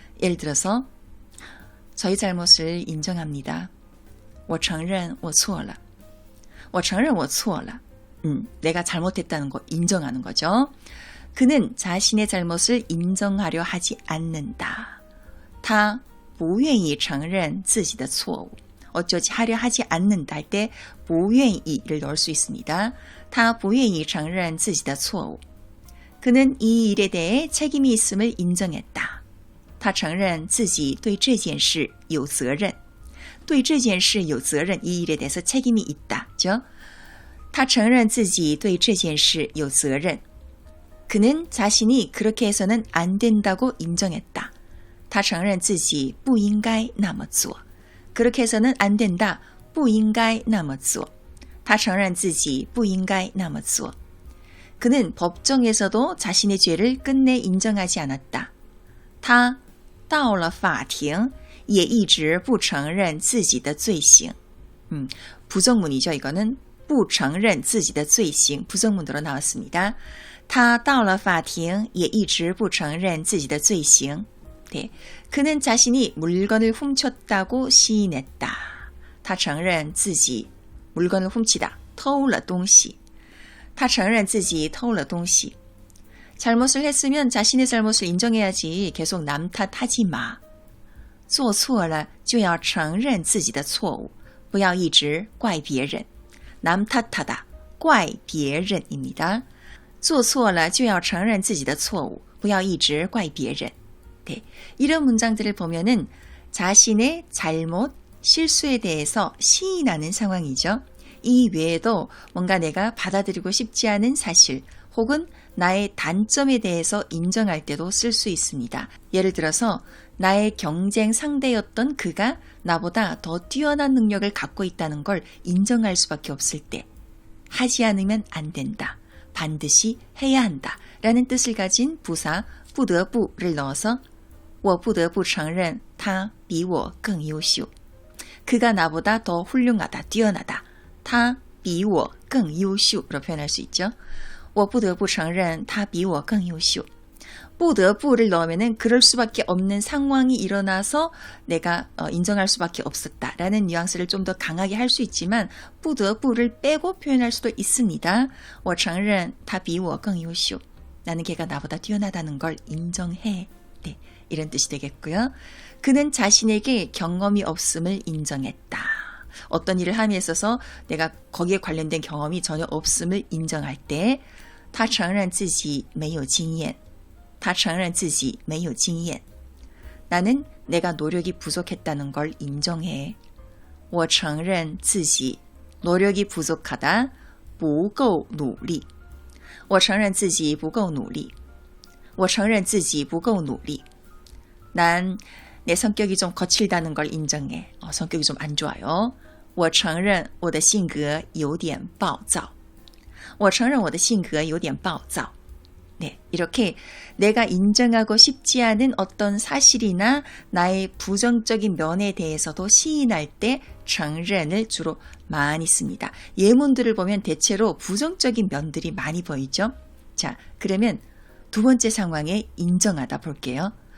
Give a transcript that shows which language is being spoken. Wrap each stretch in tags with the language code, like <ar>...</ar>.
<ko>예를 들어서 저희 잘못을 인정합니다.</ko> <zh>我承认我错了.我承认我错了.</zh> <ko>내가 잘못했다는 거 인정하는 거죠. 그는 자신의 잘못을 인정하려 하지 않는다.</ko> <zh>他不愿意承认自己的错误.</zh> <ko>어쩌지 하려 하지 않는다 할 때 不愿意를 넣을 수 있습니다.</ko> <zh>他不愿意承认自己的错误.</zh> <ko>그는 이 일에 대해 책임이 있음을 인정했다.</ko> <zh>他承认自己对这件事有责任. 对这件事有责任,</zh> <ko>이 일에 대해서 책임이 있다죠.</ko> <zh>他承认自己对这件事有责任.</zh> <ko>그는 자신이 그렇게 해서는 안 된다고 인정했다.</ko> <zh>他承认自己不应该那么做.</zh> <ko>그렇게 해서는 안 된다.</ko> <zh>不应该那么做. 他承认自己不应该那么做.</zh> <ko>그는 법정에서도 자신의 죄를 끝내 인정하지 않았다.</ko> <zh>他到了法庭也一直不承认自己的罪行.</zh> <ko>부정문이죠. 이거는</ko> <zh>不承认自己的罪行</zh> <ko>부정문으로 나왔습니다.</ko> <zh>他到了法庭也一直不承认自己的罪行.</zh> <ko>네, 그는 자신이 물건을 훔쳤다고 시인했다.</ko> <zh>他承认自己</zh> <ko>물건을 훔치다.</ko> <zh>偷了东西.他承认自己偷了东西.</zh> <ko>잘못을 했으면 자신의 잘못을 인정해야지 계속 남 탓하지 마.</ko> <zh>做错了就要承认自己的错误，不要一直怪别人。</zh> <ko>남 탓하다,</ko> <zh>怪别人</zh> <ko>입니다.</ko> <zh>做错了就要承认自己的错误，不要一直怪别人.</zh> <ko>네, 이런 문장들을 보면은 자신의 잘못, 실수에 대해서 시인하는 상황이죠. 이 외에도 뭔가 내가 받아들이고 싶지 않은 사실 혹은 나의 단점에 대해서 인정할 때도 쓸 수 있습니다. 예를 들어서 나의 경쟁 상대였던 그가 나보다 더 뛰어난 능력을 갖고 있다는 걸 인정할 수밖에 없을 때 하지 않으면 안 된다. 반드시 해야 한다. 라는 뜻을 가진 부사 不得不를 넣어서</ko> <zh>我不得不承认他比我更优秀.</zh> <ko>그가 나보다 더 훌륭하다, 뛰어나다.</ko> <zh>他比我更优秀</zh> <ko>로 표현할 수 있죠.</ko> <zh>我不得不承认他比我更优秀.</zh> <ko>不得不를 넣으면은 그럴 수밖에 없는 상황이 일어나서 내가 인정할 수밖에 없었다라는 뉘앙스를 좀 더 강하게 할 수 있지만 不得不를 빼고 표현할 수도 있습니다.</ko> <zh>我承认他比我更优秀.</zh> <ko>나는 걔가 나보다 뛰어나다는 걸 인정해. 네, 이런 뜻이 되겠고요. 그는 자신에게 경험이 없음을 인정했다. 어떤 일을 함에 있어서 내가 거기에 관련된 경험이 전혀 없음을 인정할 때</ko> <zh>他承认自己没有经验. 他承认自己没有经验.</zh> <ko>나는 내가 노력이 부족했다는 걸 인정해.</ko> <zh>我承认自己</zh> <ko>노력이 부족하다.</ko> <zh>不够努力.我承认自己不够努力. 我承认自己不够努力.</zh> <ko>난 내 성격이 좀 거칠다는 걸 인정해. 성격이 좀 안 좋아요.</ko> <zh>我承认我的性格有点暴躁. 我承认我的性格有点暴躁.</zh> <ko>네, 이렇게 내가 인정하고 싶지 않은 어떤 사실이나 나의 부정적인 면에 대해서도 시인할 때 承认을 주로 많이 씁니다. 예문들을 보면 대체로 부정적인 면들이 많이 보이죠. 자, 그러면 두 번째 상황에 인정하다 볼게요.</ko>